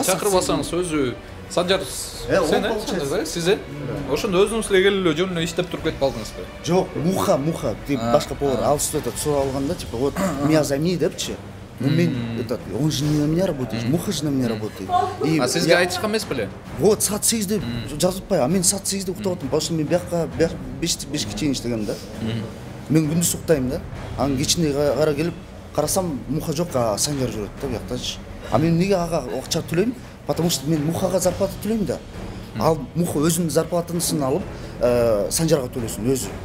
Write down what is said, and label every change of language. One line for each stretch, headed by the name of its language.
Kyrgyz: Чакырбасаңыз өзү Санжар сен сиз ошондо өзүңүз эле келип эле жөн эле иштеп туруп кетип калдыңызбы? Жок, Муха, башка повар алыс этот сурап алганда, типа,
Russian: вот меня займи
Kyrgyz: депчи.
Russian: Ну, этот, он же не на меня работает, Муха же на меня работает.
Kyrgyz: А сизге айтышкан эмес беле? Вот, саат 8-де жазып атпайбы, а мен саат 8-де уктап атам,
Russian: потому что
Kyrgyz: мен бияка 5-ке чейин иштегем да. Мен күндүз уктайм да. Анан кечинде кара келип карасам, Муха жок, а Санжар жүрөт да бияктачы. А мен неге ага акча төлөйм?
Russian: Потому что
Kyrgyz: мен Мухага зарплата төлөйм да. Ал Муха өзүнүн зарплатасын алып, Санжарга төлөсүн өзү.